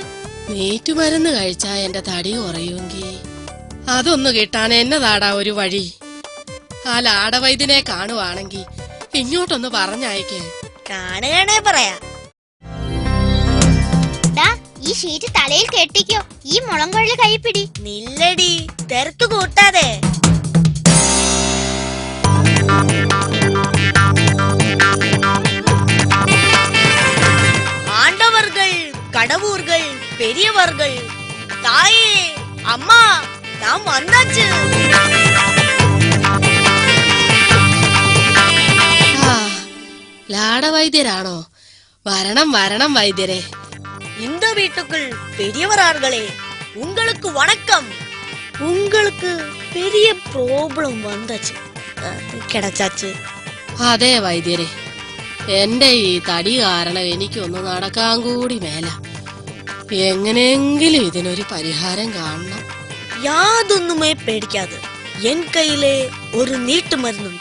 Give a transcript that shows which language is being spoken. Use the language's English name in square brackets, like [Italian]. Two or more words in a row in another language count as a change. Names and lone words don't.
[Malayalam] നീറ്റു മരുന്ന് കഴിച്ചാ എന്റെ തടി കുറയുമെങ്കിൽ അതൊന്നു കിട്ടാൻ എന്നതാടാ ഒരു വഴി? ആ ലാടവൈദ്യനെ കാണുവാണെങ്കി ഇങ്ങോട്ടൊന്ന് പറഞ്ഞയക്കേ. കാണുകയാണേ പറയാ. ഈ ഷീറ്റ് തലയിൽ കെട്ടിക്കോ, ഈ മുളംകൊഴല് കൈപ്പിടി. നില്ലടി, തിരക്ക് കൂട്ടാതെ. [Tamil] ஆண்டவர்கள், கடவுர்கள், பெரியவர்கள், தாயே, அம்மா, நாம் வந்தாச்சு. [Malayalam] ലാടവൈദ്യരാണോ? വരണം വരണം വൈദ്യരെ. [Tamil] இந்த வீட்டுக்குள் பெரியவரார்களே, உங்களுக்கு வணக்கம். உங்களுக்கு பெரிய ப்ராப்ளம் வந்தாச்சு, കിടച്ചാച്ച്. [Malayalam] അതെ വൈദ്യരെ, എന്റെ ഈ തടി കാരണം എനിക്കൊന്ന് നടക്കാൻ കൂടി മേല. എങ്ങനെയെങ്കിലും ഇതിനൊരു പരിഹാരം കാണണം. യാതൊന്നുമേ പേടിക്കാതെ, എൻ കയ്യിലെ ഒരു നീട്ട് മരുന്നുണ്ട്.